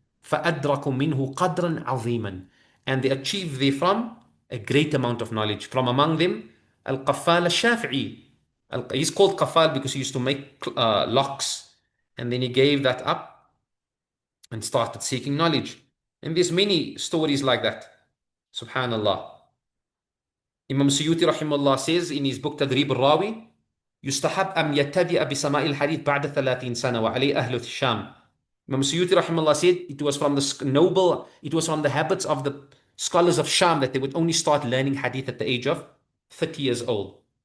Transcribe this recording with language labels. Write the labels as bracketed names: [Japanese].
[Arabic] فأدركوا منه قدرا عظيما, [English] and they achieved therefrom a great amount of knowledge. From among them, Al-Qaffal al-Shafi'i. He's called Qaffal because he used to make locks, and then he gave that up and started seeking knowledge. And there's many stories like that. Subhanallah. Imam Suyuti rahimahullah says in his book Tadrib al-Rawi, [Arabic] يستحب أن يبتدئ بسماع الحديث بعد 30 سنة وعليه أهل الشام. [English] Imam Suyuti rahimahullah said it was from the habits of the scholars of Sham that they would only start learning hadith at the age of 30 years old.